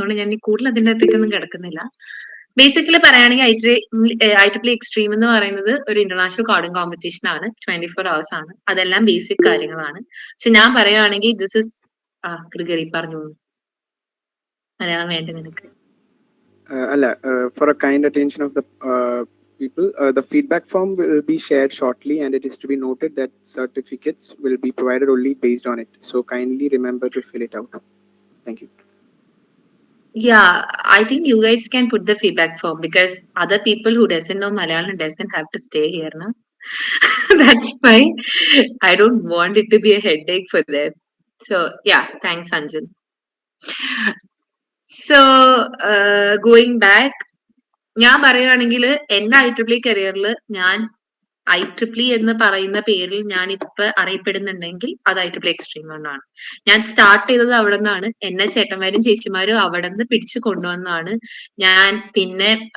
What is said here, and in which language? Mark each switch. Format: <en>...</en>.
<ml>അതുകൊണ്ട് ഞാൻ കൂടുതൽ അതിൻ്റെ അകത്തേക്കൊന്നും കിടക്കുന്നില്ല. ബേസിക്കലി പറയുകയാണെങ്കിൽ IEEE എക്സ്ട്രീം എന്ന് പറയുന്നത് ഒരു ഇന്റർനാഷണൽ കോഡിംഗ് കോമ്പറ്റീഷൻ ആണ്. 24 hours ആണ്. അതെല്ലാം ബേസിക് കാര്യങ്ങളാണ്. പക്ഷെ ഞാൻ പറയുകയാണെങ്കിൽ ദിസ് ഇസ് ഗ്രിഗറി പറഞ്ഞോളൂ. മലയാളം വേണ്ട നിനക്ക്.</ml> <en>For a kind attention of the people, the feedback form will be shared shortly, and it is to be noted that certificates will be provided only based on it. So kindly remember to fill it out. Thank you. Yeah, I think you guys can put the feedback form because other people who doesn't know Malayalam doesn't have to stay here, no? That's fine. I don't want it to be a headache for them. So yeah, thanks, Anjan. So going back,</en> <ml>ഞാൻ പറയുകയാണെങ്കിൽ എന്റെ IEEE കരിയറിൽ ഞാൻ IEEE എന്ന് പറയുന്ന പേരിൽ ഞാൻ ഇപ്പൊ അറിയപ്പെടുന്നുണ്ടെങ്കിൽ അത് IEEE എക്സ്ട്രീം കൊണ്ടാണ്. ഞാൻ സ്റ്റാർട്ട് ചെയ്തത് അവിടെ നിന്നാണ്. എന്നെ ചേട്ടന്മാരും ചേച്ചിമാരും അവിടെ നിന്ന് പിടിച്ചു കൊണ്ടുവന്നാണ് ഞാൻ പിന്നെ</ml>